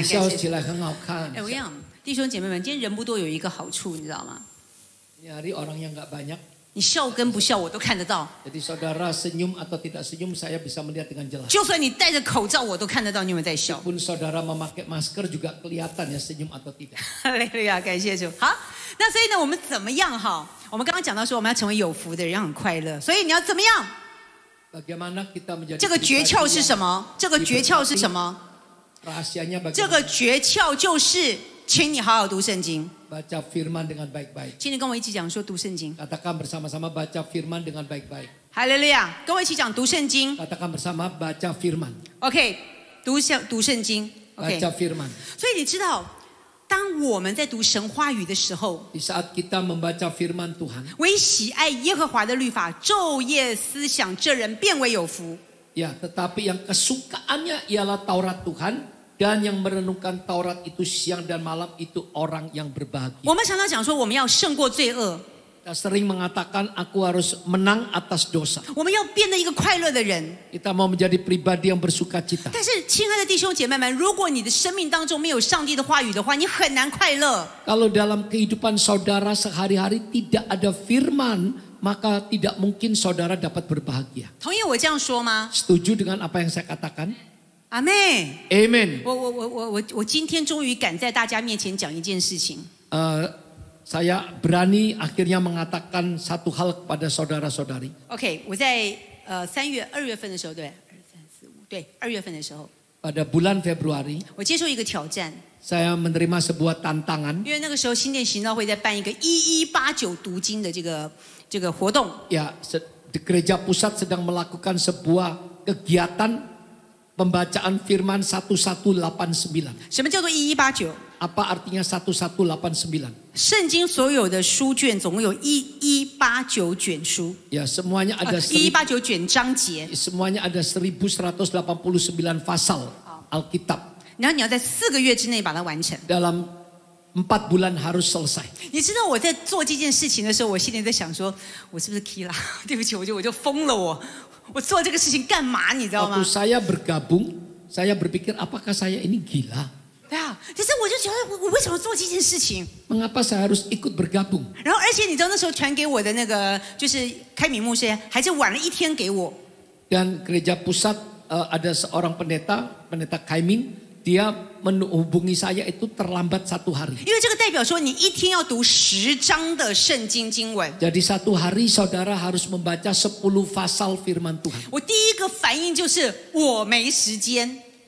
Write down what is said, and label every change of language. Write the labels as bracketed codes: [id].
[zh] Ni 笑起来很好看。哎，我跟你讲，弟兄姐妹们，今天人不多有一个好处，你知道吗？ [id] Ini hari orang yang nggak banyak. [zh] 你笑跟不笑我都看得到， [id] Jadi saudara senyum atau tidak senyum saya bisa melihat dengan jelas. [zh] 就算你戴着口罩我都看得到你有没有在笑。 [id] Pun saudara memakai masker juga kelihatan ya senyum atau tidak. [zh] 哈利路亚，感谢主。好，那所以呢，我们怎么样哈？我们刚刚讲到说，我们要成为有福的人，要很快乐。所以你要怎么样？ [id] Bagaimana kita menjadi [zh] 这个诀窍是什么？这个诀窍是什么？ [id] rahasianya [zh] 这 [id] bagaimana? [zh] 个诀窍就是，请你好好读圣经。 [id] Baca firman dengan baik-baik. [zh] 请你跟我一起讲说读圣经。 [id] Katakan bersama-sama baca firman dengan baik-baik. [zh] 哈利路亚，跟我一起讲读圣经。 [id] Katakan bersama baca firman. [zh] OK，读圣经。OK， [id] Baca firman. [zh] 所以你知道，当我们在读神话语的时候， [id] di saat kita membaca firman Tuhan, [zh] 为喜爱耶和华的律法昼夜思想，这人变为有福。 [id] ya, tetapi yang kesukaannya ialah Taurat Tuhan dan yang merenungkan Taurat itu siang dan malam itu orang yang berbahagia. [zh] 我们常常讲说，我们要胜过罪恶， [id] Kita sering mengatakan aku harus menang atas dosa. [zh] 我们要变得一个快乐的人。 [id] Kita mau menjadi pribadi yang bersukacita. [zh] 但是，亲爱的弟兄姐妹们，如果你的生命当中没有上帝的话语的话，你很难快乐。 [id] Kalau dalam kehidupan saudara sehari-hari tidak ada firman, maka tidak mungkin saudara dapat berbahagia. [zh] 同意我这样说吗？ [id] Setuju dengan apa yang saya katakan? [zh] 阿妹， [id] Amen. [zh] 我今天终于敢在大家面前讲一件事情。 [id] Saya berani akhirnya mengatakan satu hal kepada saudara-saudari. [zh] OK， 我在2月份的时候，对，2、3、4、5，对，2月份的时候， [id] Pada bulan Februari, [zh] 我接受一个挑战， [id] saya menerima sebuah tantangan. [zh] 因为那个时候新店行道会在办一个1189读经的这个活动。 [id] Ya, di gereja pusat sedang melakukan sebuah kegiatan pembacaan firman 1189. [zh] 什么叫做1189？ [id] Apa artinya 1189? [zh] 圣经所有的书卷总共有1189卷书， [id] Ya, semuanya ada [zh] 1189卷章节， [id] semuanya ada 1189 pasal Alkitab. [zh] 然后你要在4个月之内把它完成。 [id] Dalam 4 bulan harus selesai. [zh] 你知道我在做这件事情的时候，我心里在想说，我是不是 Kila？对不起，我就疯了我做这个事情干嘛？你知道吗 [id] Waktu？ saya bergabung, saya berpikir apakah saya ini gila? [zh] 对啊，但是我就觉得我为什么做这件事情？ [id] Mengapa saya harus ikut bergabung? [zh] 然后而且你知道那时候传给我的那个就是开明牧师，还是晚了1天给我。 [id] Dan gereja pusat ada seorang pendeta Kaimin, dia menghubungi saya itu terlambat 1 hari. [zh] 因为这个代表说你1天要读10章的圣经经文。 [id] Jadi 1 hari saudara harus membaca 10 pasal firman Tuhan. [zh] 我第一个反应就是我没时间，